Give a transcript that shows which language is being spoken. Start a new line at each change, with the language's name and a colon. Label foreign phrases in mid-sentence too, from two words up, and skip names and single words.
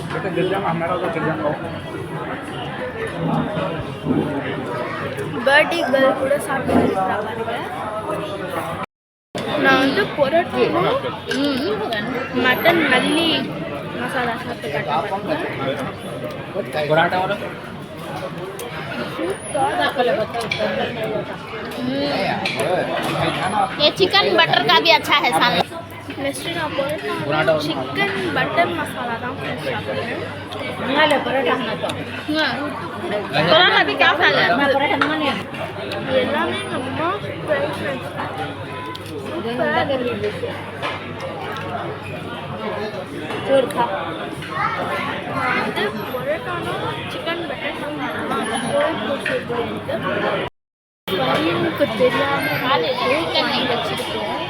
English: birthday girl
Tamil: கூட சாப்பிட்டு பாருங்க. நான் வந்து பொரோட்டா மட்டன் மல்லி மசாலா சாப்பிட்டு காட்டுறேன்.
Hindi: ये
English: chicken butter
Hindi: का भी अच्छा है साला।
Tamil: நெக்ஸ்ட் நான் பொரோட்டா
English: chicken butter
Tamil: மசாலா தான் சாப்பிடுவேன்.
Hindi: पराठा भी क्या खा ले?
Tamil: எல்லாமே நம்ம வந்து பொரோட்டானா
English: chicken butter
Tamil: பையனுக்கு தெரியாமல் வச்சுருக்கோம்.